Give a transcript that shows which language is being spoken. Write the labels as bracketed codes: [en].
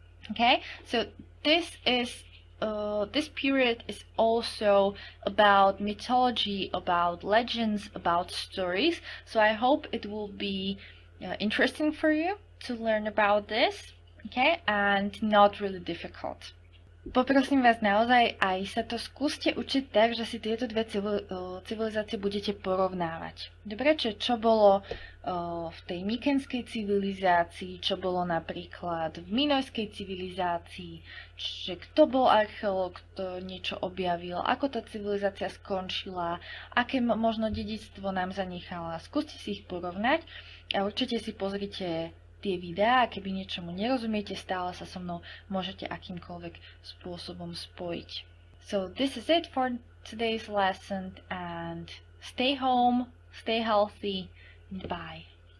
[en] Okay, so this period is also about mythology, about legends, about stories. So I hope it will be interesting for you to learn about this. Okay, and not really difficult. [sk] Poprosím vás naozaj, aj sa to skúste učiť tak, že si tieto dve civilizácie budete porovnávať. Dobre, čo bolo v tej mykenskej civilizácii, čo bolo napríklad v minojskej civilizácii, že kto bol archeológ, kto niečo objavil, ako tá civilizácia skončila, aké možno dedičstvo nám zanechala. Skúste si ich porovnať a určite si pozrite tie videá, a keby niečomu nerozumiete, stále sa so mnou môžete akýmkoľvek spôsobom spojiť. [en] So this is it for today's lesson, and stay home, stay healthy, and bye.